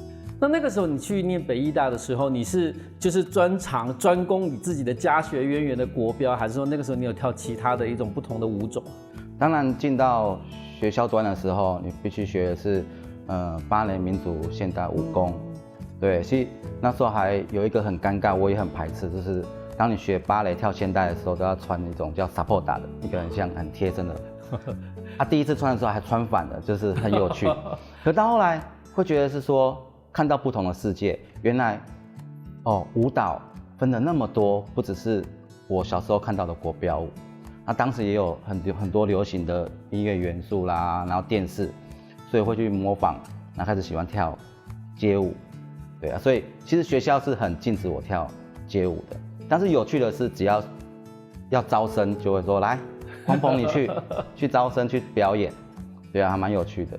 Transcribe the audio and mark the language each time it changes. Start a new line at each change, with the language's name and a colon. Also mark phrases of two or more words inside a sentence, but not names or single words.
Chinese: 那個時候你去念北藝大的時候，你是就是專攻你自己的家學淵源的國標，還是說那個時候你有跳其他的一種不同的舞種？當然進到學校端的時候，你必須學的是芭蕾、民族、現代舞功。對，其實那時候還有一個很尷尬，我也很排斥，就是當你學芭蕾跳現代的時候，都要穿一種叫 Sapoda 的一個很像很貼身的。第一次穿的時候還穿反了，就是很有趣。可到後來會覺得是說，看到不同的世界，原來舞蹈分了那麼多，不只是我小時候看到的國標舞，那當時也有很多流行的音樂元素啦，然後電視，所以會去模仿，然後開始喜歡跳街舞。對啊，所以其實學校是很禁止我跳街舞的，但是有趣的是，只要招生就會說來，黃鵬你去招生去表演，對啊，還蠻有趣的。